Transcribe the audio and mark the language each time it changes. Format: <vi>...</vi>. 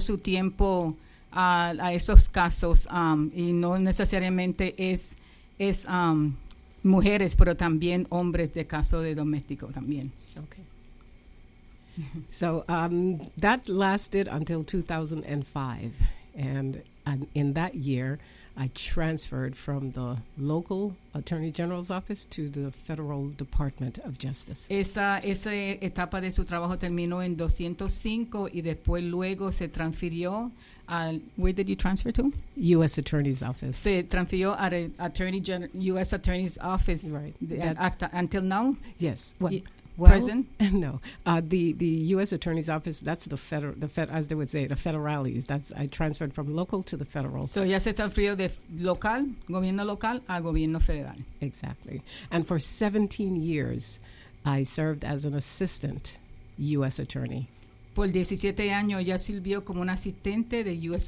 <es>Su tiempo a esos casos, y no necesariamente es mujeres, pero también hombres de caso de doméstico también.</es> <en>Okay. So that lasted until 2005, and in that year, I transferred from the local Attorney General's office to the Federal Department of Justice.</en> <es>Esa etapa de su trabajo terminó en 2005 y después luego se transfirió al,</es> <en>where did you transfer to? U.S. Attorney's office.</en> <es>Se transfirió al U.S. Attorney's office.</es> <en>Right. Until now? Yes. Well, present? No. The U.S. Attorney's Office, that's the federales. I transferred from local to the federal.</en> <es>So ya se transfirió de local, gobierno local, a gobierno federal.</es> <en>Exactly. And for 17 years, I served as an assistant U.S. attorney.</en> <es>Por 17 años, ya sirvió como un asistente de U.S.</es>